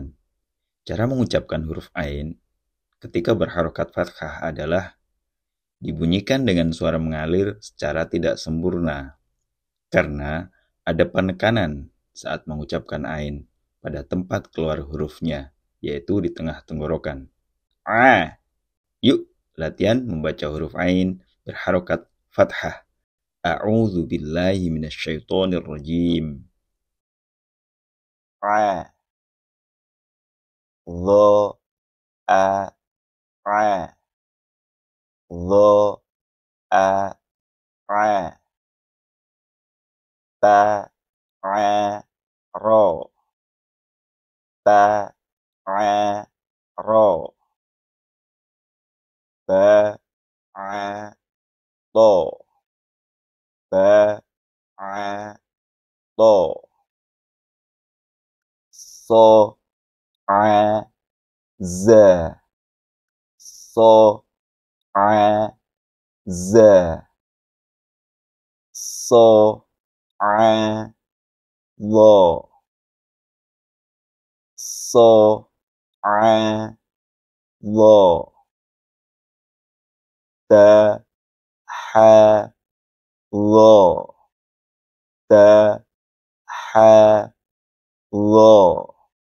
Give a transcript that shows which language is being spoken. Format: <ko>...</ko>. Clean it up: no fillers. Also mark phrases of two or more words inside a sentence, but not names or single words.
<id>Cara mengucapkan huruf Ain ketika berharokat fathah adalah dibunyikan dengan suara mengalir secara tidak sempurna, karena ada penekanan saat mengucapkan Ain pada tempat keluar hurufnya, yaitu di tengah tenggorokan. Yuk, latihan membaca huruf Ain berharokat fathah.</id> <ar>أعوذ بالله من الشيطان الرجيم. A, lo, a, lo, a, ta, ro, ta, ro, ba, to, ba, to, so, z, so, z, so, lo, so, lo, da, ha, lo, da, ha, lo,</ar>